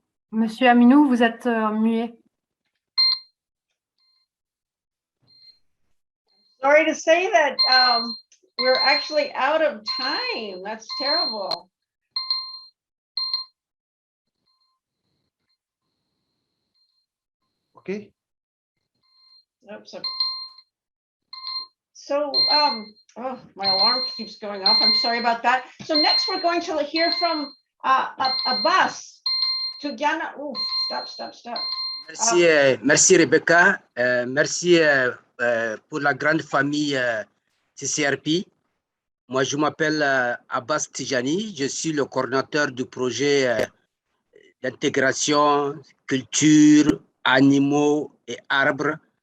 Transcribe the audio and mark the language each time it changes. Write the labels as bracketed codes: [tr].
[fr] Monsieur Aminou, vous êtes muet. [en] Sorry to say that we're actually out of time. That's terrible. Okay. Oops. So, oh, my alarm keeps going off. I'm sorry about that. So next we're going to hear from a bus to Ghana. Ooh, stop. [fr] Merci, merci Rebecca. Merci pour la grande famille CCRP. Moi, je m'appelle Abbas Tijani. Je suis le coordinateur du projet d'intégration, culture, animaux et arbres.